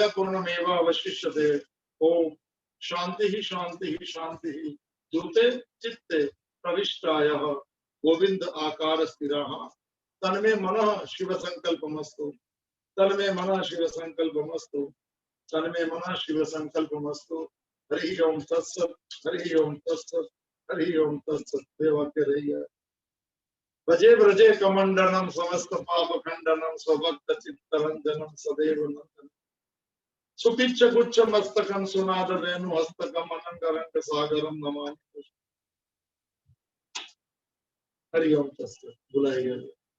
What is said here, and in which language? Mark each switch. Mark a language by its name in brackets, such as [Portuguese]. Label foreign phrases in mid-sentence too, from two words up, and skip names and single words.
[Sanskrit] પૂર્ણમેવાવશિષ્યતે ઓમ શાંતિઃ શાંતિઃ શાંતિઃ ધૂતે ચિત્તે પ્રવિષ્ટાયઃ ગોવિંદ આકાર સ્થિરઃ તન્મે મનઃ શિવ સંકલ્પમસ્તુ તન્મે મનઃ શિવ સંકલ્પમસ્તુ તન્મે મનઃ શિવ સંકલ્પમસ્તુ हरि ओम तत्सत हरि ओम तत्सत हरि ओम तत्सत [Gujarati] બે વાક્ય રહી ગયા [Sanskrit] ભજે વ્રજે કમંડનમ સમસ્ત પાપ ખંડનમ સ્વભક્ત ચિત્તરંજનમ સદૈવ નંદન સુપિચ્છ ગુચ્છ મસ્તકમ સુનાદ વેણુ હસ્તકમ અનંગરંગ સાગરમ નમામિ હરિ ઓમ તત્સત [Gujarati] ભૂલાઈ ગયા